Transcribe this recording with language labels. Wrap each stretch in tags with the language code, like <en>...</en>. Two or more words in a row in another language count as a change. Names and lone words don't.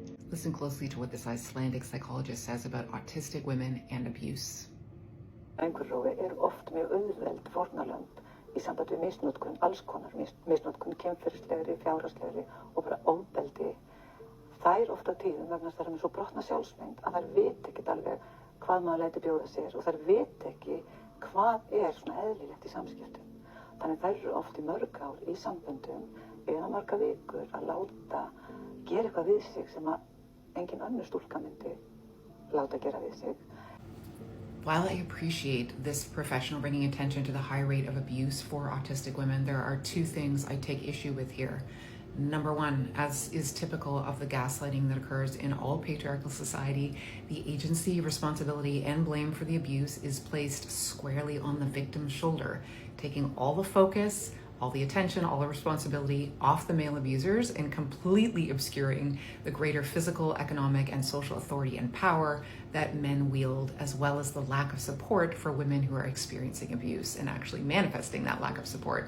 <en>Listen closely to what this Icelandic psychologist says about autistic women and abuse.</en> <is>Einhverrófi eru oft mjög auðveld fórnarlömb í sambandi við misnotkun, alls konar misnotkun, kynferðislegri, fjárhagslegri og bara ofbeldi. Þær oft á tíðum vegna þess að þær eru með svo brotna sjálfsmynd að þær vita ekkert alveg hvað maður lætur bjóða sér og þær vita ekki hvað svona eðlilegt í samskiptum. Þannig þær eru oft í mörg ár í samböndum eða marga vikur að láta gera eitthvað við sig sem að engin önnur stúlka myndi láta gera við sig.</is> <en>While I appreciate this professional bringing attention to the high rate of abuse for autistic women, there are two things I take issue with here. Number one, as is typical of the gaslighting that occurs in all patriarchal society, the agency, responsibility, and blame for the abuse is placed squarely on the victim's shoulder, taking all the focus, all the attention, all the responsibility off the male abusers and completely obscuring the greater physical, economic, and social authority and power that men wield, as well as the lack of support for women who are experiencing abuse and actually manifesting that lack of support.</en>